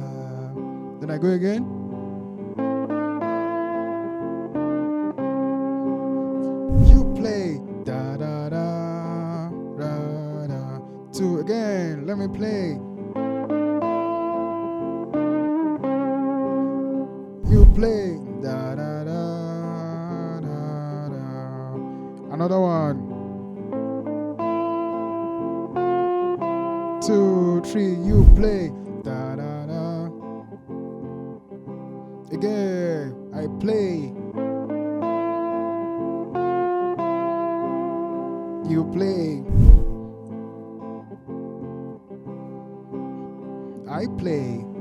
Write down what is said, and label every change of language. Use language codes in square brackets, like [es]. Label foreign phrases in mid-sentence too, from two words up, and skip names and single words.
[en] Then I go again. You play. Da, da, da, da, da. 2 again. Let me play. You play. Da, da, da, da, da. Another one. 2, 3, you play. Da, da, da. Again, I play. You play. I play.